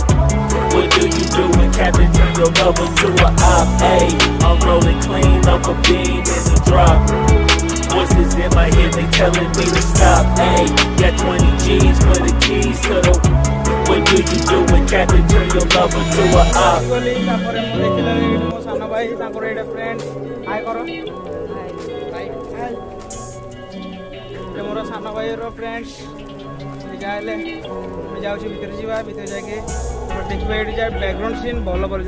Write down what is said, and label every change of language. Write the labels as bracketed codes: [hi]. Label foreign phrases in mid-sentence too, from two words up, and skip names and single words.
[en] What do you do when Captain turn your lover to a op? Ayy, I'm rolling clean off a beam in the drop. Voices in my head, they telling me to stop. Ayy, got 20 G's for the keys to the. What do you do when Captain turn your lover to a op? [or] ମୋର ସାନ ଭାଇର ଫ୍ରେଣ୍ଡସ୍ ଯାହେଲେ ଯାଉଛି ଭିତରେ ଯିବା ଭିତରେ ଯାଇକି ଦେଖିବା ଏଇଠି ଯାଏ [en] background scene [or] ଭଲ ପଡ଼ିଛି।